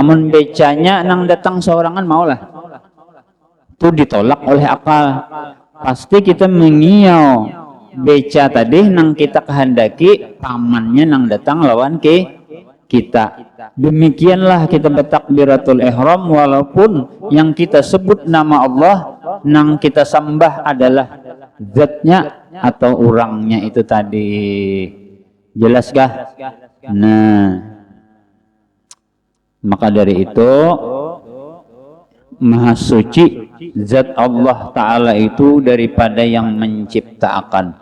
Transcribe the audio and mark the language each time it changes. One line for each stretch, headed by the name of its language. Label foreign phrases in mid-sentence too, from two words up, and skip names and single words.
Banjar: Amun becanya nang datang seorangan maulah, itu ditolak oleh akal. Pasti kita mengiau beca tadi nang kita kehendaki, pamannya nang datang lawan kita.
Indonesian: Demikianlah kita bertakbiratul ihram walaupun yang kita sebut nama Allah, nang kita sembah adalah zatnya atau orangnya itu tadi. Jelas kah? Nah, maka dari itu Maha suci zat Allah Ta'ala itu daripada yang menciptakan.